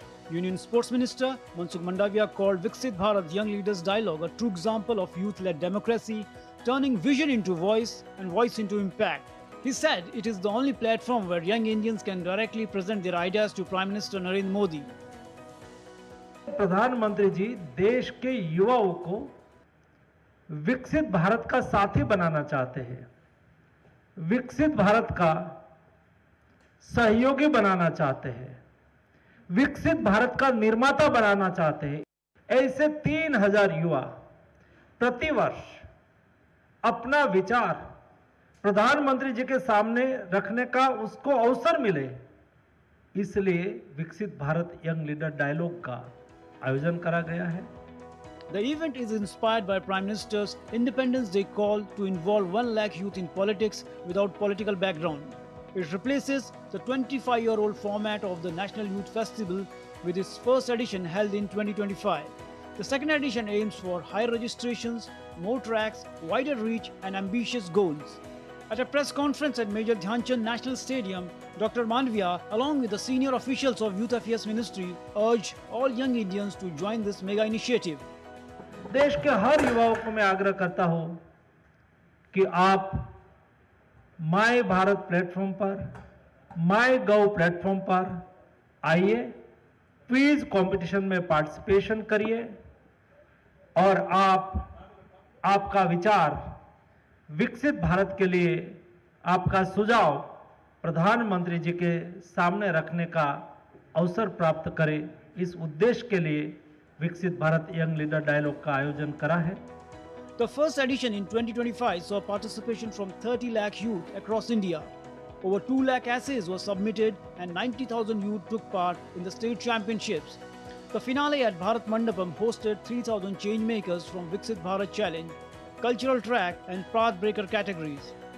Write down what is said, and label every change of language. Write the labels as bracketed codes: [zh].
[en] Union Sports Minister Mansukh Mandavia called Viksit Bharat Young Leaders Dialogue a true example of youth-led democracy, turning vision into voice and voice into impact. He said it is the only platform where young Indians can directly present their ideas to Prime Minister Narendra Modi. [hi] प्रधानमंत्री जी देश के युवाओं को विकसित भारत का साथी बनाना चाहते हैं, विकसित भारत का सहयोगी बनाना चाहते हैं, विकसित भारत का निर्माता बनाना चाहते हैं। ऐसे 3,000 युवा प्रतिवर्ष अपना विचार प्रधानमंत्री जी के सामने रखने का उसको अवसर मिले, इसलिए विकसित भारत यंग लीडर डायलॉग का आयोजन करा गया है। [en] The event is inspired by Prime Minister's Independence Day call to involve 1 lakh youth in politics without political background. It replaces the 25-year-old format of the National Youth Festival with its first edition held in 2025. The second edition aims for higher registrations, more tracks, wider reach and ambitious goals. At a press conference at Major Dhyan Chand National Stadium, Dr. Mandavia, along with the senior officials of Youth Affairs Ministry, urged all young Indians to join this mega initiative. [hi] देश के हर युवाओं को मैं आग्रह करता हूं कि आप माय भारत प्लेटफॉर्म पर, माय गव प्लेटफॉर्म पर आइए, क्विज कंपटीशन में पार्टिसिपेशन करिए और आपका विचार विकसित भारत के लिए आपका सुझाव प्रधानमंत्री जी के सामने रखने का अवसर प्राप्त करें। इस उद्देश्य के लिए विकसित भारत यंग लीडर डायलॉग का आयोजन करा है। [en] The first edition in 2025 saw participation from 30 lakh youth across India. Over 2 lakh essays were submitted and 90,000 youth took part in the state championships. The finale at Bharat Mandapam hosted 3,000 changemakers from Viksit Bharat Challenge, Cultural Track and Path Breaker categories.